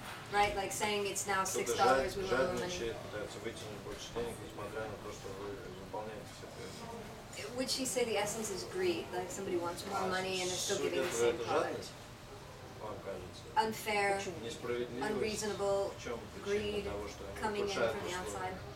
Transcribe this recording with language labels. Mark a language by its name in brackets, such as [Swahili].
[English] Right, like saying it's now $6, we want more money. [Russian] Пытается вытянуть больше денег, несмотря на то, что вы выполняете все это. [English] Would she say the essence is greed, like somebody wants more money and they're still giving the same product? Unfair, unreasonable, greed, coming in from the outside.